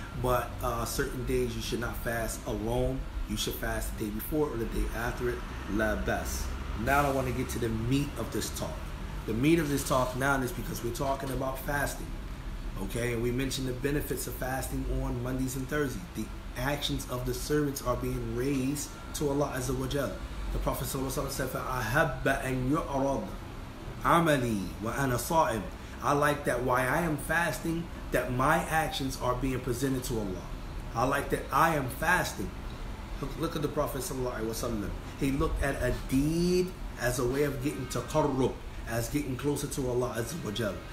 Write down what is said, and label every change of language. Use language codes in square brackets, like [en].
[en] But certain days you should not fast alone. You should fast the day before or the day after it. La bas. Now I want to get to the meat of this talk. The meat of this talk now is because we're talking about fasting. Okay, and we mentioned the benefits of fasting on Mondays and Thursdays. The actions of the servants are being raised to Allah Azza wa Jal. The Prophet ﷺ said, [ar] فَأَحَبَّ أَن يُعْرَضَ عَمَلِي وَأَنَا صَائِمٌ. [en] I like that while I am fasting, that my actions are being presented to Allah. I like that I am fasting. Look at the Prophet ﷺ. He looked at a deed as a way of getting taqarrub, as getting closer to Allah Azza wa Jal.